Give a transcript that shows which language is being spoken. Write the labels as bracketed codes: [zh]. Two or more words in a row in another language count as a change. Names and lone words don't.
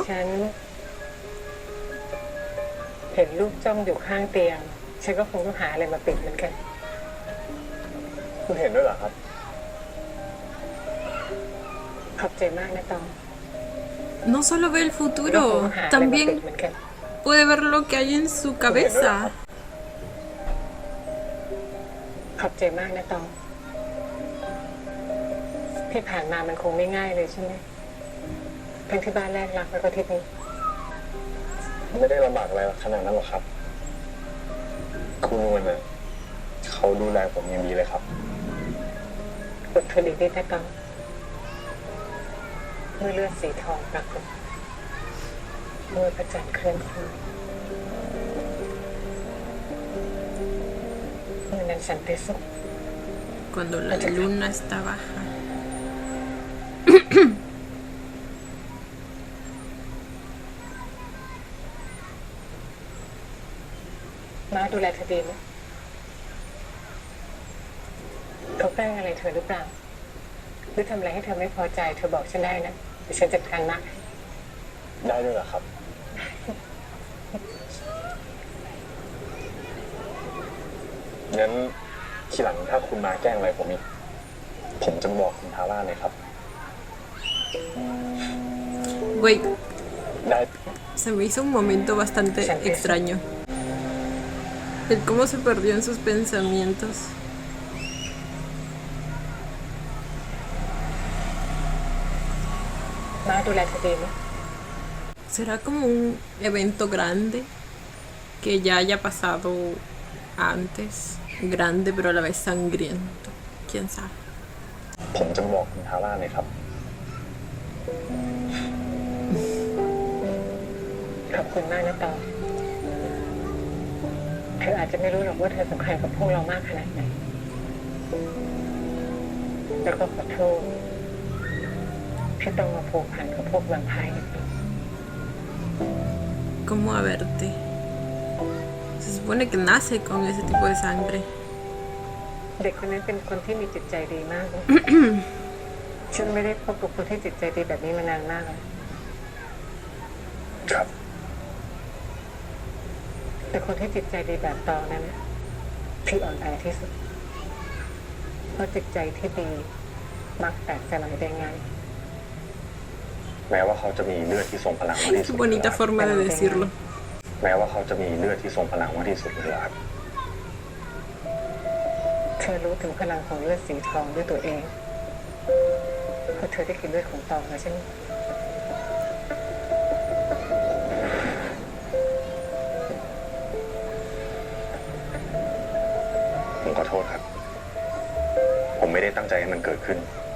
[th] ฉันเห็นลูกจ้องอยู่ข้างเตียง ฉันก็คงต้องหาอะไรมาปิดเหมือนกัน คุณเห็นด้วยเหรอครับ ขอบใจมากนะตอง [es] No solo ve el [th] ก็คง [es] futuro, [th] ต้องหาอะไรมาปิด [es] también [th] เหมือนกัน [es] puede ver lo que hay en su cabeza. [th] ขอบใจมากนะตอง ที่ผ่านมามันคงไม่ง่ายเลยใช่ไหมทั้งที่บ้านแรกรักแล้วก็ที่นี้ ไม่ได้ลำบากอะไรขนาดนั้นหรอกครับ คุณนวลน่ะเขาดูแลผมอย่างดีเลยครับ อดทนอีกนิดนะตองเมื่อเลือดสีทองปรากฏเมื่อพระจันทร์เคลื่อนที่เมื่อนั้นสันติสุข [es] Cuando la luna está baja. [th] ม้าดูแลเธอดีไหมเขาแกล้งอะไรเธอหรือเปล่าหรือทำอะไรให้เธอไม่พอใจเธอบอกฉันได้นะเดี๋ยวฉันจัดการมาก ได้ด้วยเหรอครับ งั้นทีหลังถ้าคุณมาแกล้งอะไรผมอีก ผมจะบอกคุณทาร่าเลยครับ [es] Güey, [th] ได้ [es] se me hizo un momento bastante extraño. El cómo se perdió en sus pensamientos. [th] ม้าดูแลเธอดีไหม [es] ¿Será como un evento grande que ya haya pasado antes? Grande pero a la vez sangriento. ¿Quién sabe? [th] ผมจะบอกคุณทาร่าเลยครับ ขอบคุณมากนะตองเธออาจจะไม่รู้หรอกว่าเธอสำคัญกับพวกเรามากขนาดไหนแล้วก็ขอโทษที่ต้องมาผูกพันกับพวกแวมไพร์อีก [es] ¿Cómo a verte? Se supone que nace con ese tipo de sangre. [th] เด็กคนนั้นเป็นคนที่มีจิตใจดีมากเลย ฉันไม่ได้พบกับคนที่จิตใจดีแบบนี้มานานมากแล้ว ครับ แต่คนที่จิตใจดีแบบตองนั้นที่อ่อนแอที่สุดเพราะจิตใจที่ดีมักแตกสลายได้ง่าย แม้ว่าเขาจะมีเลือดที่ทรงพลังมากที่สุ [es] Qué [th] ด [es] bonita forma de decirlo. [th] แม้ว่าเขาจะมีเลือดที่ทรงพลังมากที่สุดเลยครับ เธอรู้ถึงพลังของเลือดสีทองด้วยตัวเองเพราะเธอได้กินเลือดของตองแล้วใช่ไหม ผมขอโทษครับ ผมไม่ได้ตั้งใจให้มันเกิดขึ้น